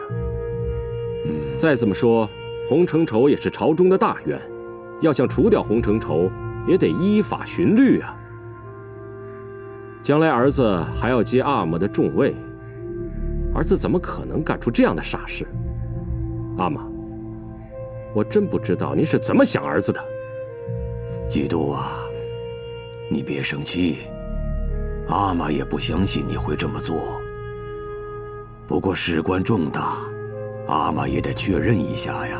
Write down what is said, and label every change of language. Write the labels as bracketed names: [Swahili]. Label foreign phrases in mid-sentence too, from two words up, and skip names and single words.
[Chinese] 再怎么说，洪承畴也是朝中的大员，要想除掉洪承畴，也得依法循律啊。将来兒子還要接阿瑪的重位，兒子怎麼可能幹出這樣的傻事？阿瑪，我真不知道你是怎麼想兒子的。基督啊，你別生氣，阿瑪也不相信你會這麼做。不過事關重大，阿瑪也得確認一下呀。